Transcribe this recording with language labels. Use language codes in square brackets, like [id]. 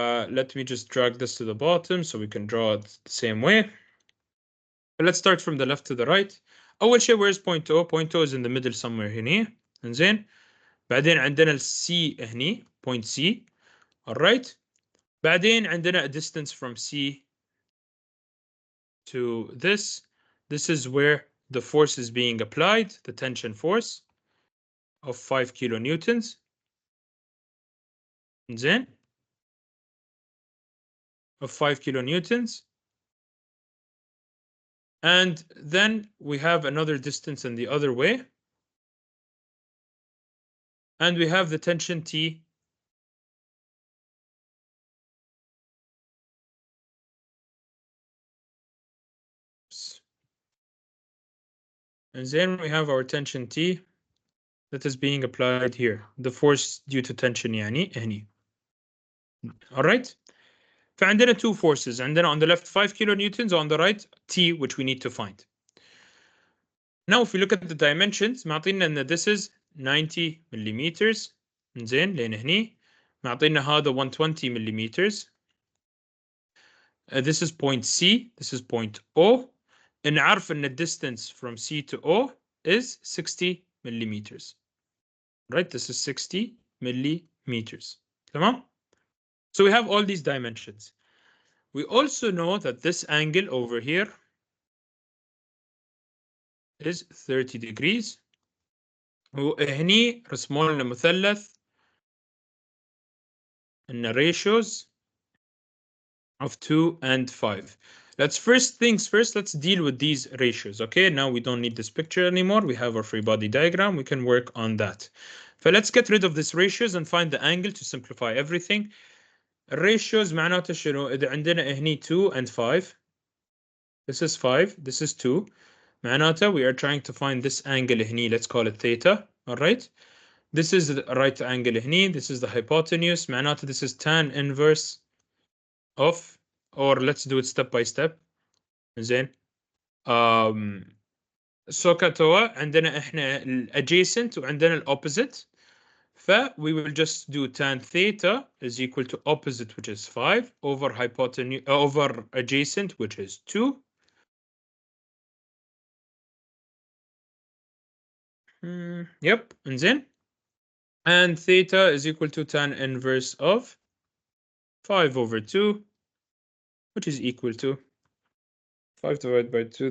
[en] Let me just drag this to the bottom so we can draw it the same way. But let's start from the left to the right. [ar] أول شيء, [en] where's point O? Point O is in the middle somewhere [ar] هنا. زين? بعدين عندنا ال C هني, [en] point C. Alright? [ar] بعدين عندنا [en] a distance from C to this. This is where the force is being applied, the tension force of 5 kilonewtons. [ar] زين? [en] Of 5 kilonewtons. And then we have another distance in the other way. And we have the tension T. And then we have our tension T that is being applied here. The force due to tension [ar] يعني هني. [en] All right? [ar] فعندنا [en] two forces. [ar] عندنا [en] on the left 5 kilonewtons, on the right T, which we need to find. Now if we look at the dimensions, [ar] معطينا ان [en] this is 90 millimeters. [ar] زين لين هني. معطينا هذا 120 millimeters. [en] This is point C, this is point O. [ar] نعرف ان [en] the distance from C to O is 60 millimeters. Right, this is 60 millimeters. [ar] تمام? [en] So we have all these dimensions. We also know that this angle over here is 30 degrees. [ar] وهني رسموا لنا مثلث [en] in ratios of 2 and 5. Let's let's deal with these ratios. Okay, now we don't need this picture anymore. We have our free body diagram. We can work on that. So let's get rid of these ratios and find the angle to simplify everything. [ar] Ratios معناته شنو؟ إذا عندنا هني [en] 2 and 5. This is 5, this is 2. [ar] معناته [en] we are trying to find this angle [ar] هني. [en] Let's call it theta. All right. This is the right angle [ar] هني. [en] This is the hypotenuse. [ar] معناته [en] this is tan inverse of, or let's do it step by step. [ar] زين. So كتوا عندنا احنا [en] adjacent [ar] وعندنا [en] opposite. ف we will just do tan theta is equal to opposite, which is 5, over hypotenuse over adjacent, which is 2. Yep, [ar] زين. [en] And theta is equal to tan inverse of 5 over 2, which is equal to 5 divided by 2.